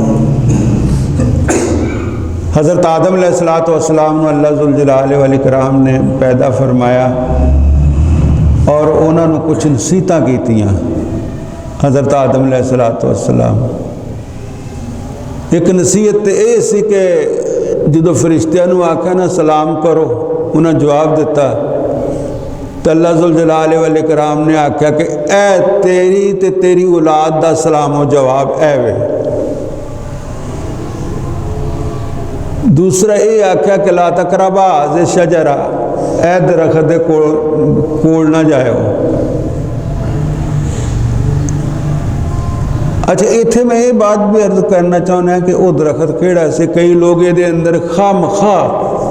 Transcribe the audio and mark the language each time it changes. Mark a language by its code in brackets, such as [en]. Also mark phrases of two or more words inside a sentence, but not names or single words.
[pa] حضرت آدم [ar] علیہ السلام [pa] نے اللہ [ar] ذوالجلال والاکرام [pa] نے پیدا فرمایا اور انہوں نے کچھ نصیحتاں کیتیاں حضرت آدم [ar] علیہ السلام [pa] ایک نصیحت اے سی کہ جدو فرشتیاں نو آکھا نا سلام کرو انہوں نے جواب دیتا تو اللہ [ar] ذوالجلال والاکرام [pa] نے آکھا کہ اے تیری تے تیری اولاد دا سلام و جواب اے وے دوسرا اے آکھا کہ [ar] لا تقربا ذی شجرہ [pa] اے درخت دے کول نہ جائے ہو اچھا ایتھے [ur] میں یہ بات بھی عرض کرنا [pa] چاہنا ہے کہ وہ درخت کیڑا سے کئی لوگ یہ دے اندر خواہ مخواہ